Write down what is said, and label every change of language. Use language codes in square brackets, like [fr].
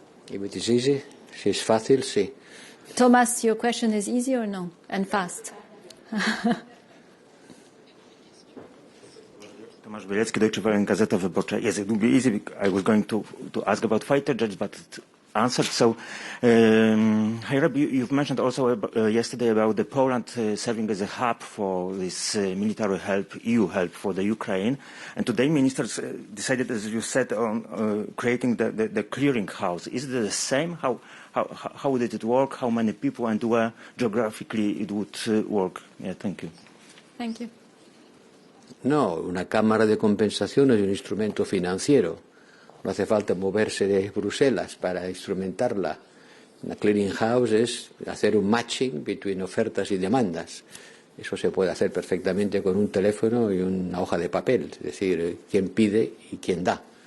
[en] If it is easy, [es] si es fácil, sí. [en] Thomas, your question is easy or no? And fast. Tomasz Bielecki, Deutsche Welle, Gazeta Wyborcza. Yes, it will be easy. I was going to ask about fighter jets, but it answered. So, you've mentioned also yesterday about the Poland serving as a hub for this military help, EU help for the Ukraine. And today ministers decided, as you said, on creating the clearing house. Is it the same? How did it work? How many people and where geographically it would work? Yeah, thank you. Thank you. [es] No, una cámara de compensación es un instrumento financiero. No hace falta moverse de Bruselas para instrumentarla. Una clearing house es hacer un matching between ofertas y demandas. Eso se puede hacer perfectamente con un teléfono y una hoja de papel, es decir, quién pide y quién da.